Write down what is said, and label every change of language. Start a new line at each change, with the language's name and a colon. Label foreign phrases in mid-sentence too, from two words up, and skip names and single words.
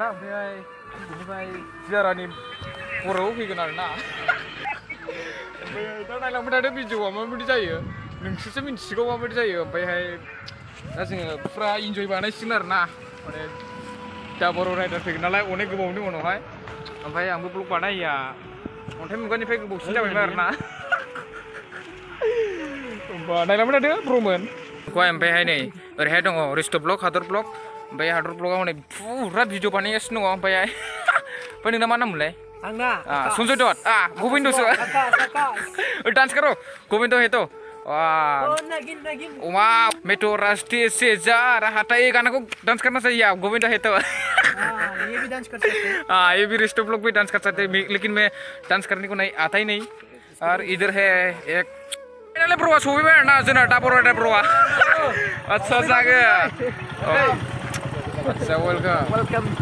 Bodo: ओमफ्राय बिनिफ्राय जियारानि बर'आव फैगोन आरोना ओमफ्राय दा नायलांबाय थादो भिडिअआ माबायदि जायो नोंसोरसो मिन्थिसिगौ माबायदि जायो ओमफ्रायहाय दा जोङो फुरा इन्जय बानायसिगोन आरोना माने दा बर' रायदार फैगोन नालाय अनेक गोबावनि उनावहाय ओमफ्राय आंबो ब्लग बानायैया अन्थाइ मुगानिफ्राय गोबावसिन जाबायमोन आरोना होमबा नायलांबाय थादो ब्र'मोन ओमफ्रायहाय नै ओरैहाय दङ रिस्ट ब्लग हादर ब्लग ओमफ्राय हादर ब्लगाव हनै फुरा भिडिअ बानायगासिनो दङ ओमफ्राय नोंना मा नाम मोनलाय आंना
Hindi: संजय दत्त गोविंदसो डांस करो गोविंद है तो वाह मैं तो रास्ते से जा रहा था ये गाना को डांस करना चाहिए आप गोविंद है तो ये भी डांस कर सकते हैं हाँ ये भी रिस्ट ब्लॉग भी डांस कर सकते हैं लेकिन मैं डांस करने को नहीं आता ही नहीं और इधर है एक
Bodo: ब्रोआ सौफैबाय ना जोंना दा बर' रायदार ब्रोआ आच्छा जागोन आच्छा वेलकाम